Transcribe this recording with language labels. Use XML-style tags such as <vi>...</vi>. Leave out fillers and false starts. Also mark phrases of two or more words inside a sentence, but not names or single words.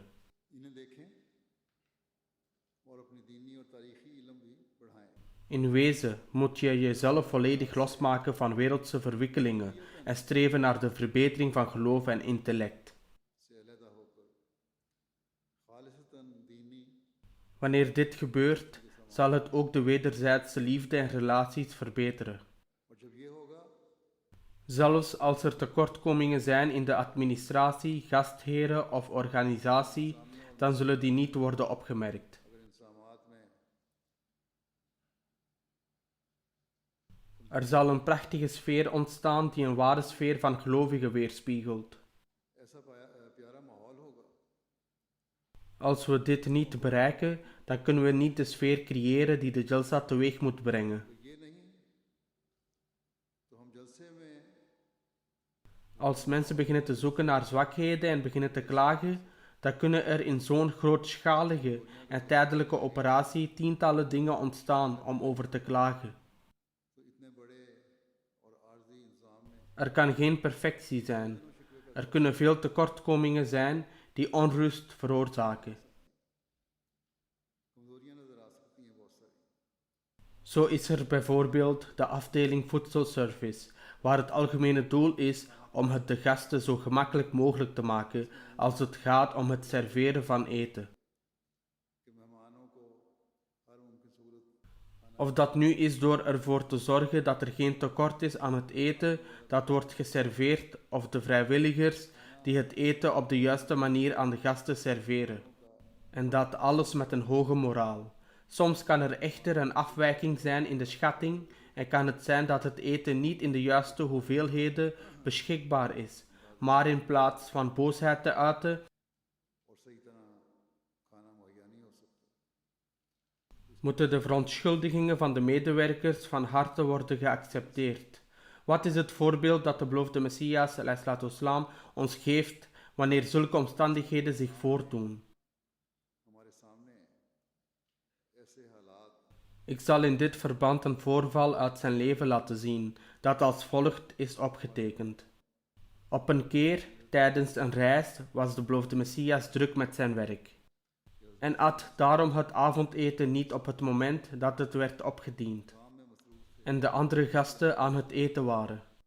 <ur>انہیں دیکھیں اور اپنی دینی اور تاریخی علم بھی بڑھائیں</ur> <nl>In wezen moet je jezelf volledig losmaken van wereldse verwikkelingen en streven naar de verbetering van geloof en intellect.</nl> <ur>سے علیحدہ ہو کر خالصتاً دینی</ur> <nl>Wanneer dit gebeurt, zal het ook de wederzijdse liefde en relaties verbeteren.</nl> <ur>اور جب یہ ہوگا</ur> <nl>Zelfs als er tekortkomingen zijn in de administratie, gastheren of organisatie, dan zullen die niet worden opgemerkt.</nl> <ur>اگر انسامات میں</ur> <nl>Er zal een prachtige sfeer ontstaan die een ware sfeer van gelovigen weerspiegelt.</nl> <ur>ایسا پیارا ماحول ہوگا</ur> <nl>Als we dit niet bereiken, dan kunnen we niet de sfeer creëren die de Jalsa teweeg moet brengen.</nl> <ur>تو یہ نہیں تو ہم جلسے میں</ur> <nl>Als mensen beginnen te zoeken naar zwakheden en beginnen te klagen, dan kunnen er in zo'n grootschalige en tijdelijke operatie tientallen dingen ontstaan om over te klagen.</nl> <ur>تو اتنے بڑے اور عارضی انتظام میں</ur> <nl>Er kan geen perfectie zijn. Er kunnen veel tekortkomingen zijn die onrust veroorzaken.</nl> <ur>کمزوریاں نظر آ سکتی ہیں بہت ساری</ur> <nl>Zo is er bijvoorbeeld de afdeling voedselservice, waar het algemene doel is om het de gasten zo gemakkelijk mogelijk te maken als het gaat om het serveren van eten.</nl> <ur>کہ مہمانوں کو ہر ممکن صورت</ur> <nl>Of dat nu is door ervoor te zorgen dat er geen tekort is aan het eten dat wordt geserveerd, of de vrijwilligers die het eten op de juiste manier aan de gasten serveren. En dat alles met een hoge moraal. Soms kan er echter een afwijking zijn in de schatting en kan het zijn dat het eten niet in de juiste hoeveelheden beschikbaar is, maar in plaats van boosheid te uiten,</nl> <ur>اور صحیح طرح کھانا مہیا نہیں ہو سکتا</ur> <nl>moeten de verontschuldigingen van de medewerkers van harte worden geaccepteerd. Wat is het voorbeeld dat de beloofde Messias ﷺ ons geeft wanneer zulke omstandigheden zich voordoen?</nl> <ur>ہمارے سامنے ایسے حالات</ur> <nl>Ik zal in dit verband een voorval uit zijn leven laten zien, dat als volgt is opgetekend. Op een keer, tijdens een reis, was de beloofde Messias druk met zijn werk en at daarom het avondeten niet op het moment dat het werd opgediend en de andere gasten aan het eten waren.</nl>